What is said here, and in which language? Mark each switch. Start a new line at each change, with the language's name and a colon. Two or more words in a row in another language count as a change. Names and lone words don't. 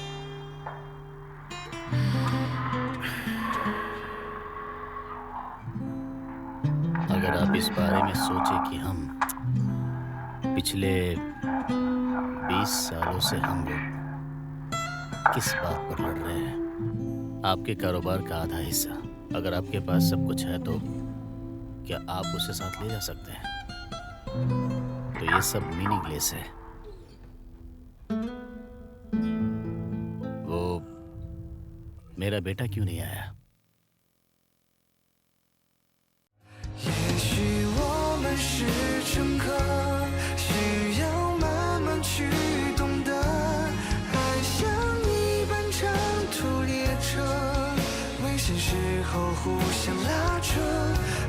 Hindi: अगर आप इस बारे में सोचे कि हम पिछले 20 सालों से हम लोग किस बात पर लड़ रहे हैं, आपके कारोबार का आधा हिस्सा, अगर आपके पास सब कुछ है तो क्या आप उसे साथ ले जा सकते हैं? तो ये सब मीनिंगलेस है। वो मेरा बेटा क्यों नहीं आया?
Chinese: 也许我们是乘客，需要慢慢去懂得，爱像一班长途列车，危险时候互相拉扯。